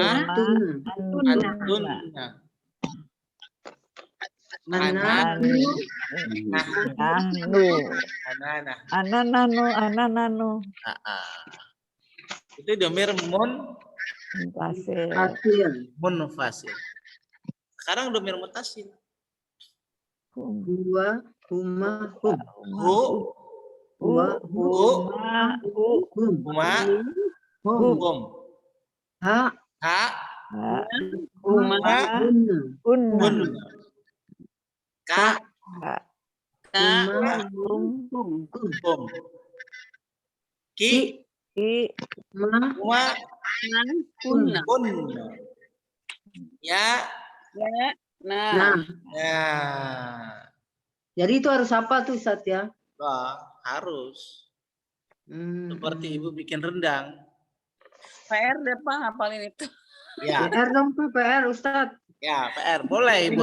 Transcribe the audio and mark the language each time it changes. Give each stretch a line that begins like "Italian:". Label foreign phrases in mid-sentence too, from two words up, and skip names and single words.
Indonesian: Ananano. Itu
Arabic: ضمير منفصل.
Indonesian: Sekarang
Arabic: ضمير متصل. هو، هما، هم. Hu, Huwa, huma, hum. huma, Hum. hum. Ha, Ha, huma, huma, hunna. hunna, هن. ك, Ka, Huma, hum, hum. هم. ك, ki, Ma, huma, kunna. هن. ي, Ya, nah. nah. ya.
Indonesian: Jadi itu harus apa tuh Ustaz ya? Wah, harus. Seperti ibu bikin rendang. PR deh Pak ngapalin itu. Ya, PR dong Pak, PR Ustaz. ya PR. Boleh ibu